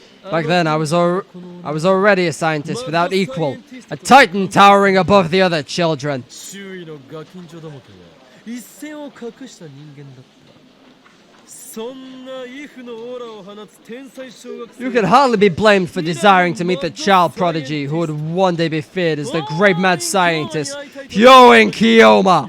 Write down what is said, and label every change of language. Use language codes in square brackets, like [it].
[en] Back then, I was already a scientist without equal, a titan towering above the other children. [ja] 周囲のガキンチョどもとは一線を画した人間だった。そんなイフのオーラを放つ天才小学生 [en] You could hardly be blamed for desiring to meet the child prodigy who would one day be feared as the great mad scientist, Hyoin Kiyoma.